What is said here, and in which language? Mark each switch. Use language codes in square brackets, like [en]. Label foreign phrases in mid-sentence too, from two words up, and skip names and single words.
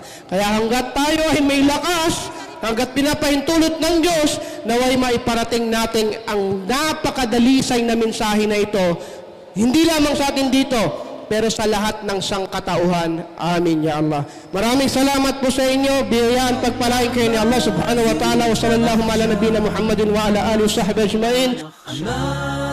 [tl] Kaya hanggat tayo ay may lakas, hanggat pinapahintulot ng Diyos, naway maiparating natin ang napakadalisay na mensahe na ito, hindi lamang sa atin dito, pero sa lahat ng sangkatauhan. [ar] آمين يا الله. [tl] Maraming salamat po sa inyo. Biyayaan pagpalain kayo ni Allah [ar] subhanahu wa ta'ala. وصلى الله على نبينا محمد وعلى آله وصحبه أجمعين.